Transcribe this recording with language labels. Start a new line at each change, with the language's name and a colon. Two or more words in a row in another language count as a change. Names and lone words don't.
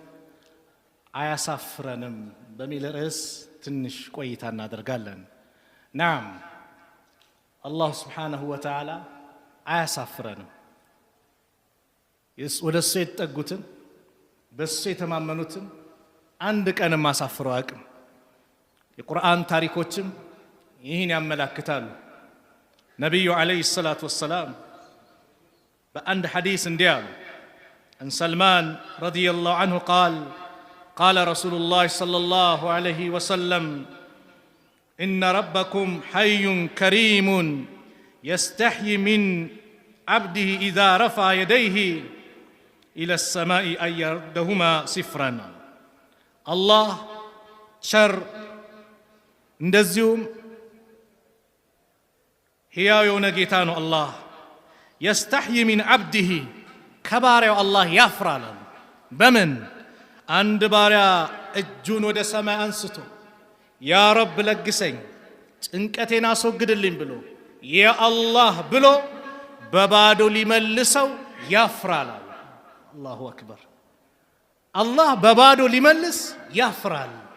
Amharic: አያሳፍረንም በሚል ርዕስ ትንሽ ቆይታ እናደርጋለን። ናም አላህ
Arabic: سبحانه وتعالى
Amharic: አያሳፍረንም። ወደ እሱ የተጠጉትን በእሱ የተማመኑትን አንድ ቀንም አሳፍረው አያውቅም። የቁርአን ታሪኮችም ይህን ያመላክታሉ። ነቢዩ
Arabic: عليه الصلاة والسلام
Amharic: በአንድ ሐዲስ እንዲህ አሉ።
Arabic: عن سلمان رضي الله عنه قال رسول الله صلى الله عليه وسلم إن ربكم حي كريم يستحيي من عبده إذا رفع يديه إلى السماء أن يردهما صفرا. الله شر
Amharic: እንደዚሁም ሕያው የሆነ ጌታ ነው። አላህ يستحيي
Arabic: من عبده
Amharic: ከባሪያው አላህ ያፍራል። በምን አንድ ባሪያ እጁን ወደ ሰማይ አንስቶ
Arabic: يا رب
Amharic: ለግሰኝ ጭንቀቴን አስወግድልኝ ብሎ
Arabic: يا الله
Amharic: ብሎ በባዶ ሊመልሰው ያፍራል።
Arabic: الله أكبر።
Amharic: አላህ በባዶ ሊመልስ ያፍራል።